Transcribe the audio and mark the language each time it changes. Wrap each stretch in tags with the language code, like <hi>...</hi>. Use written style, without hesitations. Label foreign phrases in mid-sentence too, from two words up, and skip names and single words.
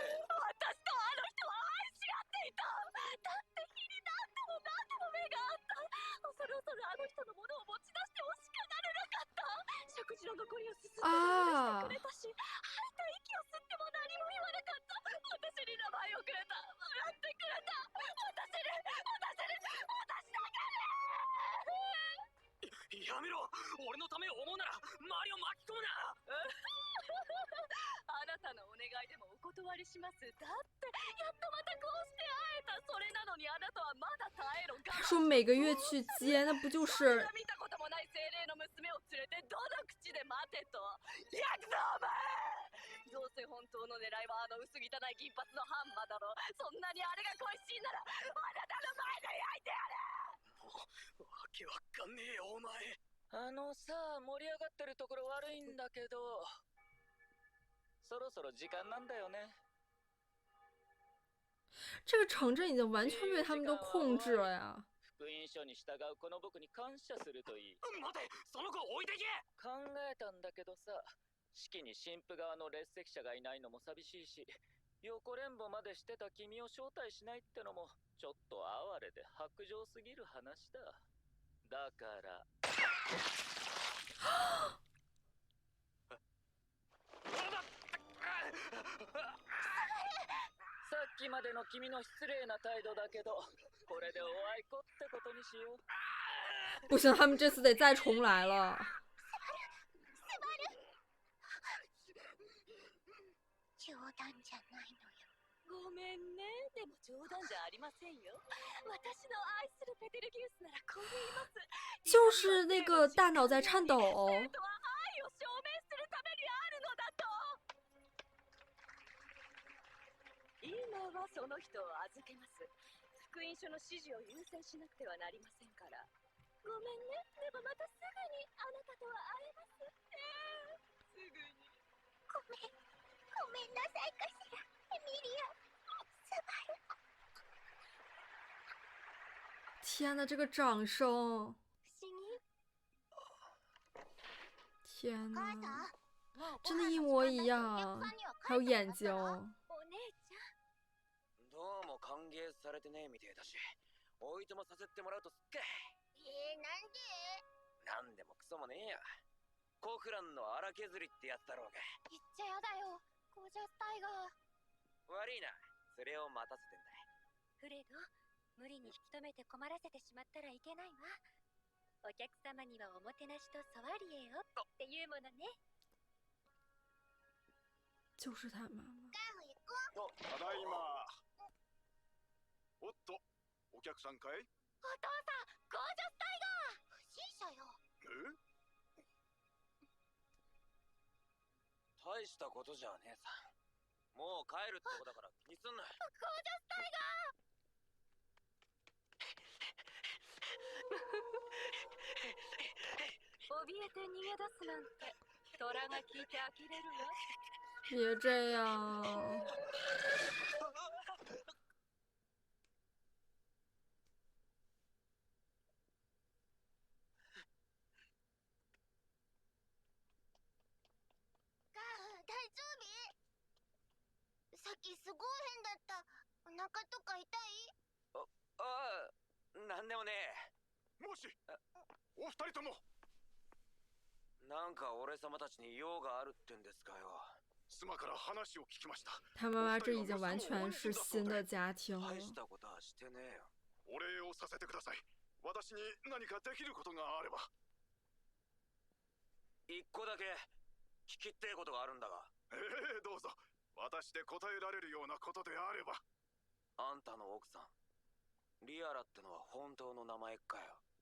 <ja>私とあの人は愛し合っていただって日に何度も何度も目があった恐る恐るあの人のものを持ち出してほしくなれなかった食事の残りをすすって許してくれたし吐いた息を吸っても何も言わなかった私に名前をくれた笑ってくれた私だけやめろ！俺のためを思うなら周りを巻き込むな！あなたのお願いでもお断りしますだってやっとまたこうして会えたそれなのにあなたはまだ耐えろ我慢</ja> <zh>他说每个月去接，那不就是</zh> <ja>見たこともない精霊の娘を連れてどの口で待てとヤクザお前どうせ本当の狙いはあの薄汚い銀髪のハンマだろそんなにあれが恋しいならあなたの前で焼いてやるもうわけわかんねえよお前。さあ盛り上がってるところ悪いんだけどそろそろ時間なんだよね。</ja> <zh>这个城镇已经完全被他们都控制了呀？</zh> <ja>福音書に従うこの僕に感謝するといい。待て、その子置いてけ！考えたんだけどさ、式に神父側の列席者がいないのも寂しいし、横連母までしてた君を招待しないってのもちょっと哀れで薄情すぎる話だ。だからさっきまでの君の失礼な態度だけど、これでおあいこってことにしよう。</ja> <zh>不行，他们这次得再重来了。</zh> <ja>冗談じゃないのよごめんねでも冗談じゃありませんよ私の愛するペテルギウスならこう言います</ja> <zh>就是那个大脑在颤抖。</zh> <ja>生徒は愛を証明するためにあるのだと今はその人を預けます福音書の指示を優先しなくてはなりませんからごめんねでもまたすぐにあなたとは会えますすぐにごめんなさいかしらエミリアスバル</ja> <zh>天呐，这个掌声！</zh> <ja>不思議</ja> <zh>天呐，真的一模一样，还有眼睛。</zh> <ja>お姉ちゃんどうも歓迎されてねえみてえだし、おいともさせてもらうとすっか。なんでなんでもクソもねえや。コフランの荒削りってやつだろうが。言っちゃやだよゴージャスタイガー悪いな、それを待たせてんだ。フレド無理に引き止めて困らせてしまったらいけないわお客様にはおもてなしとソワリエをっていうものね</ja> <zh>就是他妈妈。</zh> <ja>ただいま。おっと、お客さんかい？お父さんゴージャスタイガー不審者よえ？大したことじゃねえさ。もう帰るってことだから気にすんな。ゴージャスタイガー怯えて逃げ出すなんて虎が聞いて呆れるわ</ja> <zh>别这样。</zh> <ja>大丈夫さっきすごい変だったお腹とか痛いああ、なんでもねえ。もし、お二人とも。なんか俺様たちに用があるってんですかよ。妻から話を聞きました。</ja> <zh>他妈妈这已经完全是新的家庭了。</zh> <ja>大したことはしてねえよ。お礼をさせてください。私に何かできることがあれば。一個だけ聞きってえことがあるんだが。どうぞ。私で答えられるようなことであれば。あんたの奥さん、リアラってのは本当の名前かよ。</ja>